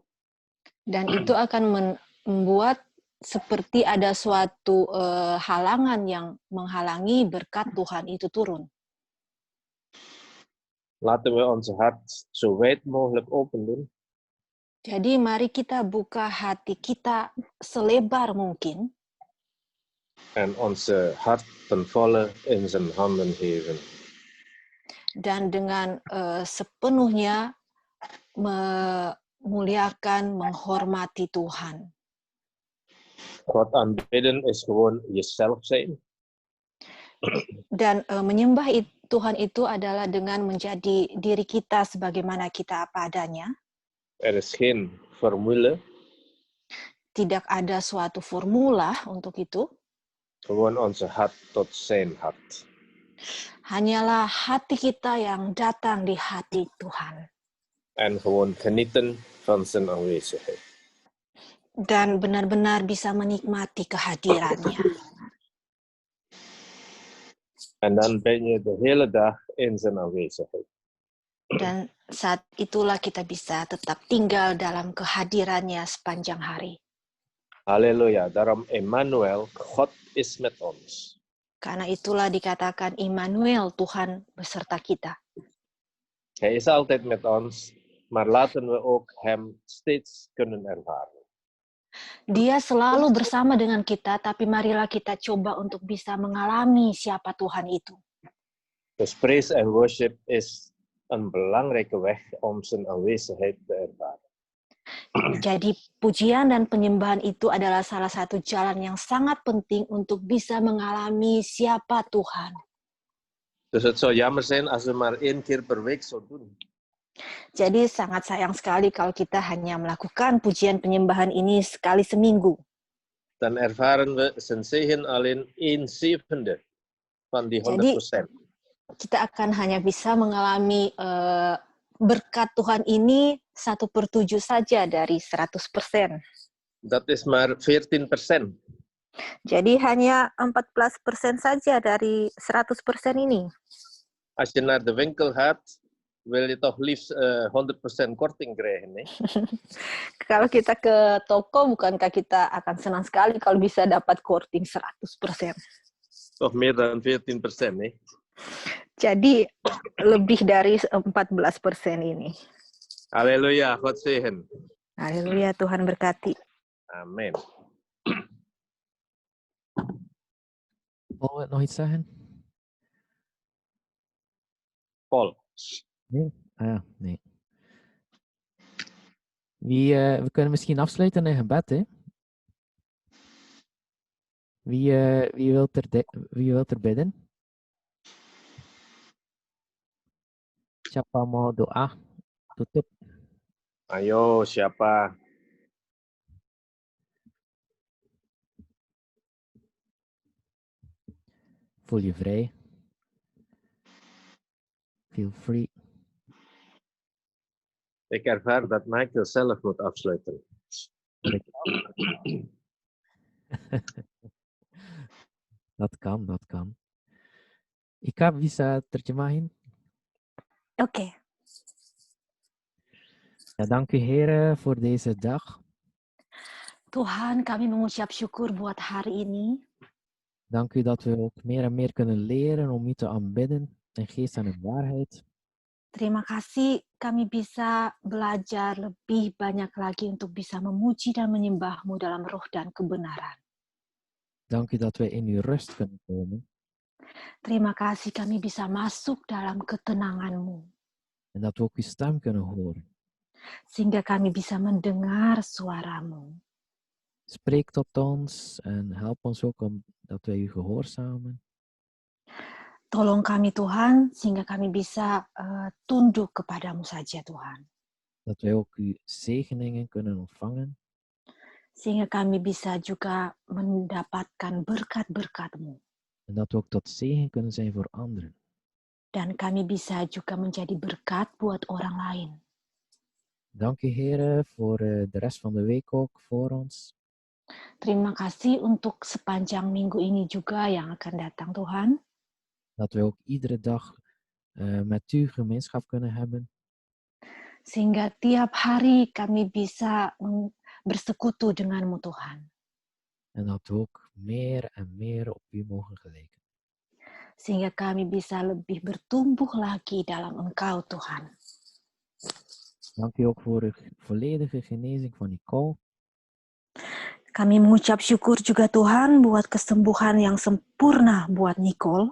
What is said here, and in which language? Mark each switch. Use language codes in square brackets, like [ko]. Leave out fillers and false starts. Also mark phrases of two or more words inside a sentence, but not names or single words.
[id] dan itu akan membuat seperti ada suatu halangan yang menghalangi berkat Tuhan itu turun. [nl] Laten we onze hart zo wijd mogelijk open doen. [id] Jadi mari kita buka hati kita selebar mungkin [nl] En onze hart ten volle in zijn handen geven. [id] dan dengan sepenuhnya memuliakan, menghormati Tuhan. [nl] God aanbidden is gewoon jezelf zijn. [id] Dan menyembah Tuhan itu adalah dengan menjadi diri kita sebagaimana kita apa adanya. [nl] Er is geen formule, [id] Tidak ada suatu formula untuk itu. [nl] gewoon onze hart tot zijn hart. [id] Hanyalah hati kita yang datang di hati Tuhan. [nl] En gewoon genieten van zijn aanwezigheid. [id] Dan benar-benar bisa menikmati kehadirannya. [nl] En dan ben je de hele dag in zijn aanwezigheid. [id] Dan saat itulah kita bisa tetap tinggal dalam kehadirannya sepanjang hari. [nl] Halleluja, daarom Emmanuel, God is met ons. [id] Karena itulah dikatakan Immanuel, Tuhan beserta kita. [nl] Hij is altijd met ons, maar laten we ook hem steeds kunnen ervaren. [id] Dia selalu bersama dengan kita, tapi marilah kita coba untuk bisa mengalami siapa Tuhan itu. [nl] Dus praise en worship is een belangrijke weg om zijn aanwezigheid te ervaren. [id] Jadi pujian dan penyembahan itu adalah salah satu jalan yang sangat penting untuk bisa mengalami siapa Tuhan. [nl] Dus het zou jammer zijn als we maar 1 keer per week zo doen. [id] Jadi sangat sayang sekali kalau kita hanya melakukan pujian penyembahan ini sekali seminggu. [nl] Dan ervaren we zijn zegen alleen 1/7 van die 100%. [id] Kita akan hanya bisa mengalami berkat Tuhan ini 1/7 saja dari 100%. [nl] Dat is maar 14%. [id] Jadi hanya 14% saja dari 100% ini. [nl] Als je naar de winkel gaat, wil je toch liefst 100% korting krijgen. Nee? [id] Kalau kita ke toko, bukankah kita akan senang sekali kalau bisa dapat korting 100%? [nl] Toch meer dan 14%. Nee? [id] Jadi lebih dari 14% ini. [nl] Halleluja, God zegen. [id] Haleluya, Tuhan berkati. Amen. [nl] Paul wil nog iets zeggen? Paul. Nee? Ah ja, nee. We kunnen misschien afsluiten in gebed, hè? Wie wil er bidden? [id] Siapa mau doa? Tutup. Ayo, siapa? [nl] Voel je vrij. [en] Feel free. [nl] Ik ervaar dat Michael zelf moet afsluiten. Dat kan. [id] Ika bisa terjemahin? Oke. [nl] Ja, dank u Heer voor deze dag. [id] Tuhan, kami mengucap syukur buat hari ini. [nl] Dank u dat we ook meer en meer kunnen leren om u te aanbidden in geest en in waarheid. [id] Terima kasih kami bisa belajar lebih banyak lagi untuk bisa memuji dan menyembah-Mu dalam roh dan kebenaran. [nl] Dank u dat we in uw rust kunnen komen. [id] Terima kasih kami bisa masuk dalam ketenangan-Mu. [nl] En dat we ook uw stem kunnen horen. [id] Sehingga kami bisa mendengar suara-Mu. [nl] Spreek tot ons en help ons ook om dat wij u gehoorzamen. [id] Tolong kami Tuhan, sehingga kami bisa tunduk kepadamu saja Tuhan. [nl] Dat wij ook uw zegeningen kunnen ontvangen. [id] Sehingga kami bisa juga mendapatkan berkat-berkat-Mu. [nl] En dat we ook tot zegen kunnen zijn voor anderen. [id] Dan kami bisa juga menjadi berkat buat orang lain. [nl] Dank u Heer voor de rest van de week ook voor ons. [id] Terima kasih untuk sepanjang minggu ini juga yang akan datang Tuhan. [nl] Dat we ook iedere dag met u gemeenschap kunnen hebben. [id] Sehingga tiap hari kami bisa bersekutu denganmu Tuhan. [nl] En dat we ook meer en meer op u mogen gelijken. [id] Sehingga kami bisa lebih bertumbuh lagi dalam Engkau Tuhan. [nl] Dank u ook voor de volledige genezing van Nicole. [id] Kami mengucap syukur juga Tuhan buat kesembuhan yang sempurna buat Nicole.